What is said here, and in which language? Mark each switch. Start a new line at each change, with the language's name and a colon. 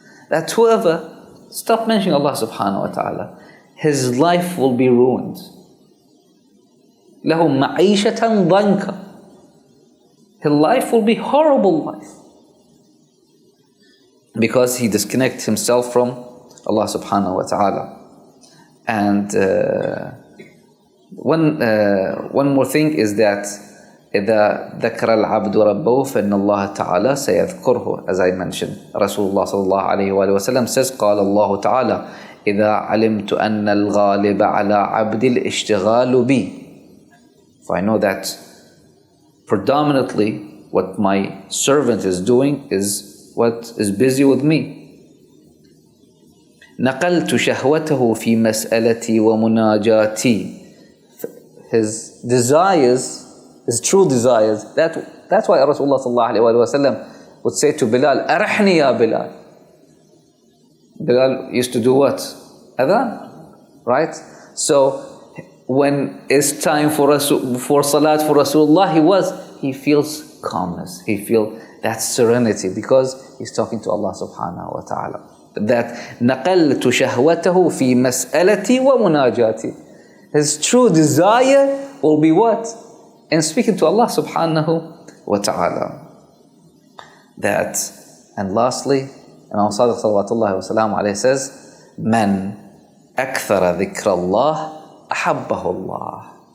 English: That whoever stop mentioning Allah subhanahu wa ta'ala, his life will be ruined.
Arabic: لَهُ مَعِيشَةً ضَنْكًا.
English: His life will be horrible life. Because he disconnects himself from Allah subhanahu wa ta'ala. And one more thing is that
Arabic: إذا ذكر العبد ربه فإن الله تعالى سيذكره.
English: As I mentioned, Rasulullah sallallahu alayhi wa sallam says,
Arabic: قال الله تعالى إذا علمت أن الغالب على عبد الاشتغال بي.
English: If I know that predominantly what my servant is doing is what is busy with me.
Arabic: نقلت شهوته في مسألتي ومناجاتي.
English: His desires, his true desires. That's why Rasulullah sallallahu alayhi wa sallam would say to Bilal, "Arahni ya Bilal." Bilal used to do what? Adhan, right? So when it's time for salat for Rasulullah, he feels calmness. He feels that serenity because he's talking to Allah subhanahu wa ta'ala.
Arabic: That نقلت شهوته في مسألتي ومناجاتي.
English: His true desire will be what? In speaking to Allah subhanahu wa ta'ala. That, and lastly, Imam Sadiq sallallahu wa sallam alayhi says,
Arabic: "Man akthara dhikra Allah, ahabbahu Allah."